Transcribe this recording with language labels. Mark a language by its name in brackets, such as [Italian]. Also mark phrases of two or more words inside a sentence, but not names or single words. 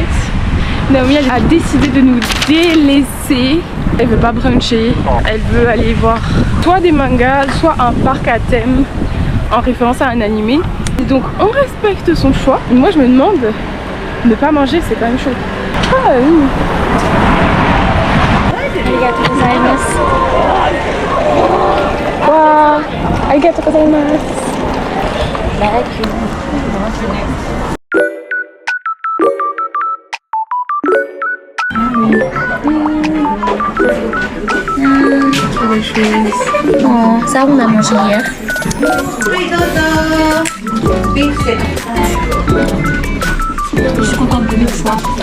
[French] Naomi elle a décidé de nous délaisser. Elle veut pas bruncher, elle veut aller voir soit des mangas, soit un parc à thème en référence à un animé. Et donc on respecte son choix. Moi je me demande, ne pas manger c'est quand même chaud. Ah oui. [Japanese] ありがとうございます. わ、ありがとうございます. [French] Oh, ça on a mangé hier. Je suis contente de notre choix.